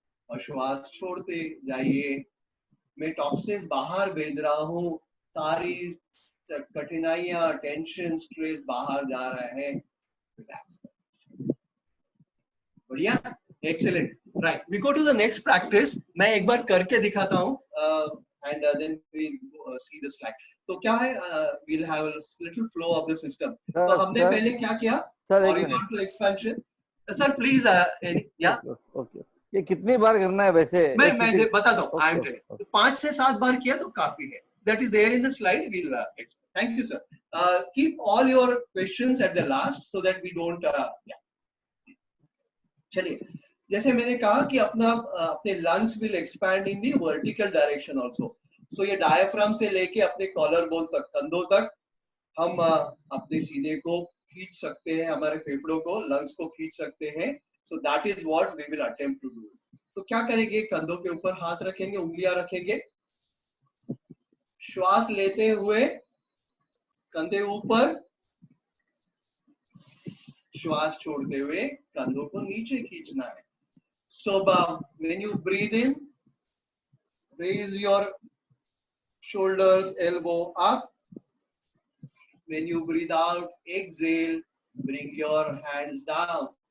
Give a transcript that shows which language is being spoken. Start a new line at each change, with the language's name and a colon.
Hindi: और श्वास छोड़ते जाइए. मैं टॉक्सिन्स बाहर भेज रहा हूँ, सारी कठिनाइयां, टेंशन, स्ट्रेस बाहर जा रहा है. रिलैक्स.
English: बढ़िया, excellent. Right, we go to the next practice.
Hindi: मैं एक बार करके दिखाता हूँ
English: And then we see the slide. तो क्या है, we'll have a little flow of the system.
Hindi: तो हमने पहले क्या किया? Horizontal expansion. सर प्लीज, या
English: Okay.
Hindi: ये कितनी बार करना है वैसे? मैं बताता हूँ.
English: I am telling
Hindi: 5 से 7 बार किया तो काफी है.
English: That is there in the slide. We'll explain. Thank you, sir. Keep all your questions at the last so that we don't.
Hindi: चलिए, जैसे मैंने कहा कि अपने
English: lungs will expand in the vertical direction also.
Hindi: So ये diaphragm से लेके अपने कॉलर बोन तक, कंधों तक हम अपने सीने को खींच सकते हैं, हमारे फेफड़ों को, लंग्स को खींच सकते हैं.
English: So that is what we will attempt to do.
Hindi: तो क्या करेंगे? कंधों के ऊपर हाथ रखेंगे, उंगलियां रखेंगे. श्वास लेते हुए कंधे ऊपर, श्वास छोड़ते हुए कंधों को नीचे खींचना है.
English: So when you breathe in, raise your shoulders, elbow up. When you breathe out, exhale, bring your hands down.